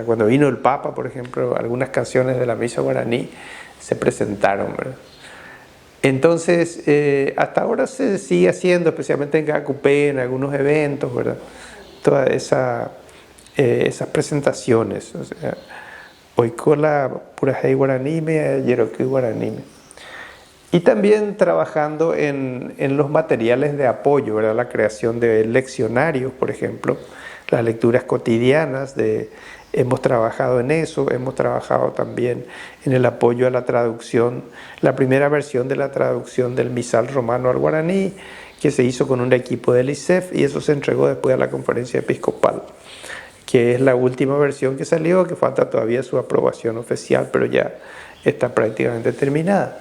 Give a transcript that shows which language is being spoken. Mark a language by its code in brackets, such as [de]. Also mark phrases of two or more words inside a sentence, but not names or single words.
[es] Cuando vino el Papa, por ejemplo, algunas canciones de la misa guaraní se presentaron, ¿verdad? Entonces, hasta ahora se sigue haciendo, especialmente en Cacupé, en algunos eventos, ¿verdad?, todas esas presentaciones. O sea, hoy con la [gn] purajay guaranime, yeroque guaranime. [es] Y también trabajando en los materiales de apoyo, ¿verdad?, la creación de leccionarios, por ejemplo, las lecturas cotidianas hemos trabajado en eso, hemos trabajado también en el apoyo a la traducción, la primera versión de la traducción del misal romano al guaraní, que se hizo con un equipo del ISEF, y eso se entregó después a la conferencia episcopal, que es la última versión que salió, que falta todavía su aprobación oficial, pero ya está prácticamente terminada.